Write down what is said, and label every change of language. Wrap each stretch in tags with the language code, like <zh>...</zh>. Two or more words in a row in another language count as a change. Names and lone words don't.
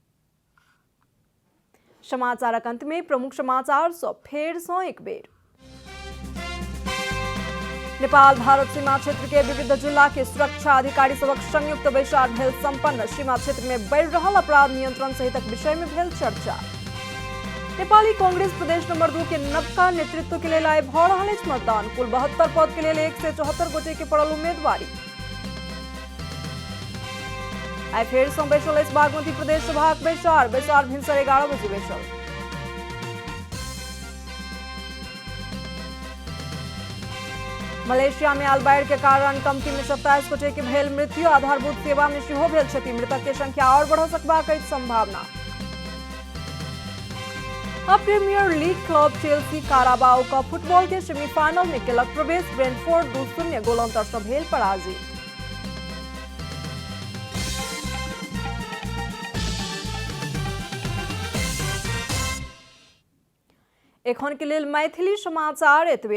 <mai>समाचारक अंत में प्रमुख समाचार सँ फेर सँ एक बेर। नेपाल भारत सीमा क्षेत्र के विविध जिला के सुरक्षा अधिकारी सबक संयुक्त बैसार भेल संपन्न। सीमा क्षेत्र में बढ़ि रहल अपराध नियंत्रण सहितक विषय में भेल चर्चा। नेपाली कांग्रेस प्रदेश नंबर 2 के नवका नेतृत्व के लेल आइ भऽ रहल अछि मतदान। कुल 72 पद के लेल 174 गोटे के पड़ल उम्मीदवारी। आइ फेर सँ बैसल अछि बागमती प्रदेश सभाक बैसार भिनसर 11 बजे बैसल। मलेशिया में आयल बाढ़ि के कारण कमती में 27 गोटे के भेल मृत्यु। आधारभूत सेवा में सेहो भेल क्षति। मृतक के संख्या और बढ़ सकबाक अछि संभावना। अब प्रीमियर लीग क्लब चेल्सी काराबाओ कप फुटबॉल के सेमीफाइनल में केलक प्रवेश। ब्रेंटफोर्ड 2-0 गोल अंतर सँ भेल पराजित। एखन के लेल मैथिली समाचार एतबे।</mai>